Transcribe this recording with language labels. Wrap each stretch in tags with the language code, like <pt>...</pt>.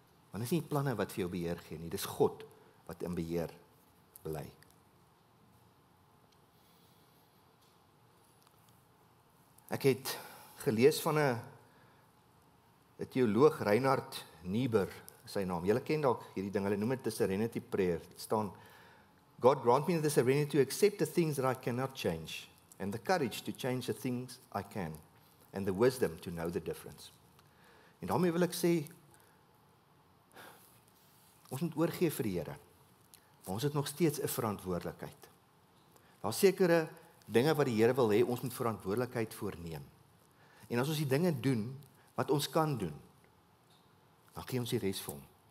<af>Want dit is nie planne wat vir jou beheer gee nie, dis God wat in beheer bly. Ek het gelees van 'n teoloog, Reinhard Niebuhr, sy naam. Julle ken dalk hierdie ding, hulle noem dit 'n serenity prayer. Dit staan,</af> <en>God grant me the serenity to accept the things that I cannot change, and the courage to change the things I can, and the wisdom to know the difference.</en> <af>En daarmee wil ek sê, ons moet oorgee vir die Here, maar ons het nog steeds 'n verantwoordelikheid. Daar is sekere dinge wat die Here wil hê, ons moet verantwoordelikheid voorneem. En as ons die dinge doen, wat ons kan doen, dan gee ons die res vir hom.</af>